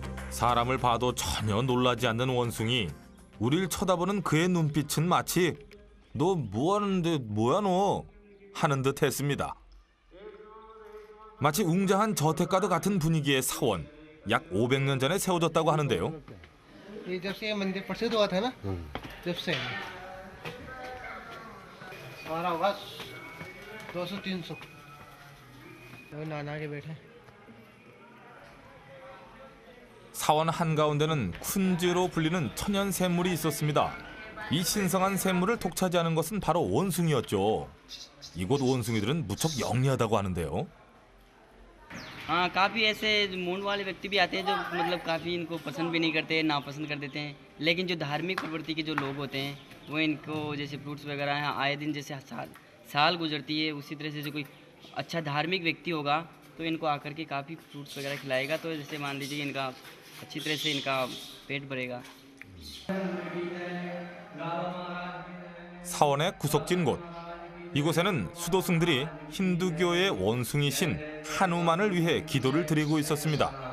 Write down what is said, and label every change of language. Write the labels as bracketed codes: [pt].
[ko] 사람을 봐도 전혀 놀라지 않는 원숭이. 우리를 쳐다보는 그의 눈빛은 마치 너 뭐하는데 뭐야 너 하는 듯 했습니다. 마치 웅장한 저택가드 같은 분위기의 사원. 약 500년 전에 세워졌다고 하는데요. [hi] ये जब से ये मंदिर प्रसिद्ध हुआ था ना जब से हमारा होगा 200-300 नाना के बैठे [ko] 사원 한가운데는 쿤즈로 불리는 천연 샘물이 있었습니다. 이 신성한 샘물을 독차지하는 것은 바로 원숭이였죠. 이곳 원숭이들은 무척 영리하다고 하는데요. [hi] हाँ काफ़ी ऐसे मूड वाले व्यक्ति भी आते हैं जो मतलब काफ़ी इनको पसंद भी नहीं करते, नापसंद कर देते हैं। लेकिन जो धार्मिक प्रवृत्ति के जो लोग होते हैं वो इनको जैसे फ्रूट्स वगैरह हैं आए दिन जैसे साल गुजरती है उसी तरह से जो कोई अच्छा धार्मिक व्यक्ति होगा तो इनको आकर के काफ़ी फ्रूट्स वगैरह खिलाएगा तो जैसे मान लीजिए इनका अच्छी तरह से इनका पेट भरेगा। [ko] 사원의 구석진 곳. 이곳에는 수도승들이 힌두교의 원숭이 신 하누만을 위해 기도를 드리고 있었습니다.